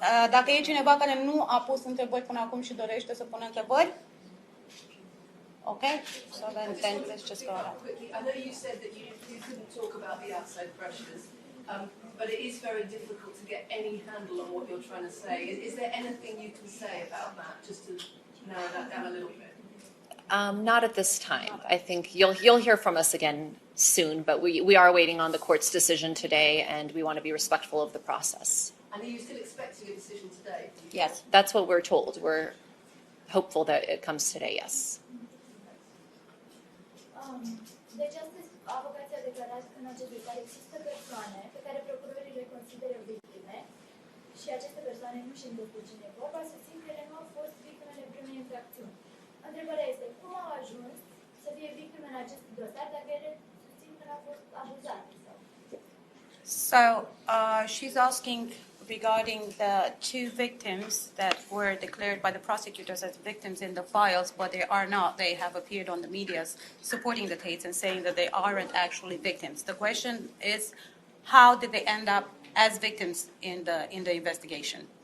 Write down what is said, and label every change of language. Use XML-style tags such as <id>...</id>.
<ro>Dacă e cineva care nu a pus întrebări până acum și dorește să pună întrebări.</ro> <en>Okay, so then let's just go on. I know you said that you couldn't talk about the outside pressures, but it is very difficult to get any handle on what you're trying to say. Is there anything you can say about that, just to narrow that down a little bit? Not at this time. I think you'll hear from us again soon, but we are waiting on the court's decision today, and we want to be respectful of the process. And are you still expecting a decision today? Yes, that's what we're told. We're hopeful that it comes today, yes.</en> <ro>Deci astăzi avocații a declarat în acest dosar există persoane pe care procurorii le consideră victime și aceste persoane nu știu despre cine e vorba, susțin că ele nu au fost victimele primei infracțiuni. Întrebarea este cum au ajuns să fie victime în acest dosar dacă ele susțin că n-au fost abuzate sau...</ro> <en>So she's asking regarding the two victims that were declared by the prosecutors as victims in the files, but they are not. They have appeared on the media supporting the Tates and saying that they aren't actually victims. The question is, how did they end up as victims in the investigation?</en>